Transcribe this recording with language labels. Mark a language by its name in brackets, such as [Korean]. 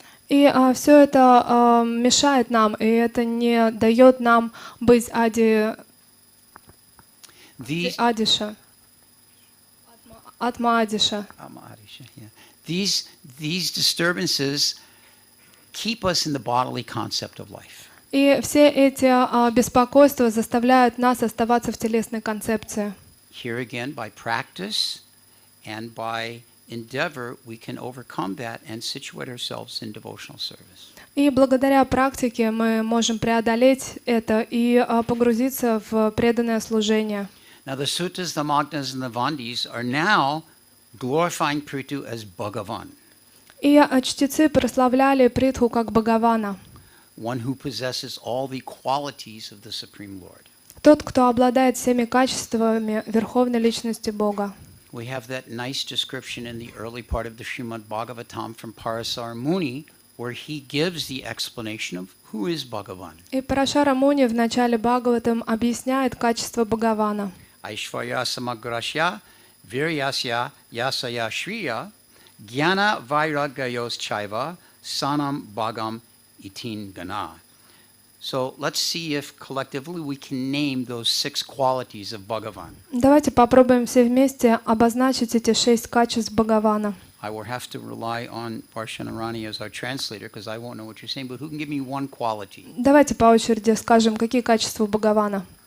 [Russian] И все это мешает нам, и это не дает нам быть адиша. Атма Адиша. [English] Yeah. These disturbances keep us in the bodily concept of life. [Russian] И все эти беспокойства заставляют нас оставаться в телесной концепции. [English] Here again, by practice and by endeavor, we can overcome that and situate ourselves in devotional service. [Russian] И благодаря практике мы можем преодолеть это и погрузиться в преданное служение. [English] Now the suttas, the magnas, and the vandis are now glorifying Prithu as Bhagavan, [Russian] И чтецы прославляли Притху как Бхагавана, [English] one who possesses all the qualities of the Supreme Lord. [Russian] тот, кто обладает всеми качествами Верховной Личности Бога. [English] We have that nice description in the early part of the Shrimad Bhagavatam from Parasar Muni, where he gives the explanation of who is Bhagavan. [Russian] И Парашара Муни в начале Бхагаватам объясняет качество Бхагавана. [Sanskrit] Aishvarya samagrasya viryasya yasaya shriya jnana vairagayos chaiva sanam bhagam itin gana. [English] So let's see if collectively we can name those 6 qualities of Bhagavan. [Russian] Давайте попробуем все вместе обозначить эти 6 качеств Бхагавана. [English] I will have to rely on Parshanarani as our translator because I won't know what you're saying, but who can give me one quality? [Russian] Давайте по очереди скажем, какие качества Бхагавана.